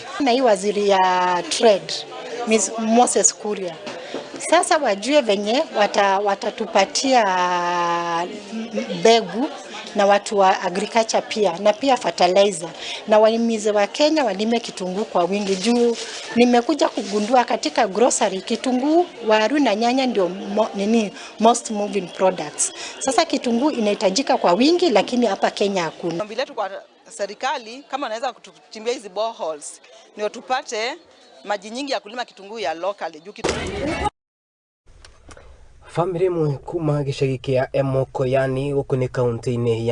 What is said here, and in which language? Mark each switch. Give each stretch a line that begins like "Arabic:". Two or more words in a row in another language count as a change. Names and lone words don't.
Swahili: Na hii waziri ya trade Moses Kuria, sasa wajue venye watatupatia mbegu na watu wa agriculture pia na pia fertilizer, na wahimize wa Kenya walime kitunguu kwa wingi. Juu nimekuja kugundua katika grocery kitunguu, waru na nyanya ndio
English: most moving products.
Swahili: Sasa kitunguu inahitajika kwa wingi, lakini hapa Kenya hakuna. Ombi letu kwa serikali, kama anaweza kutuchimbia hizi boreholes ndio tupate maji nyingi ya kulima kitunguu ya locally. Juu kitunguu
Kikuyu: family mwe kuma gicagi kia Emokoyani gũkũ nĩ kaunti-inĩ ya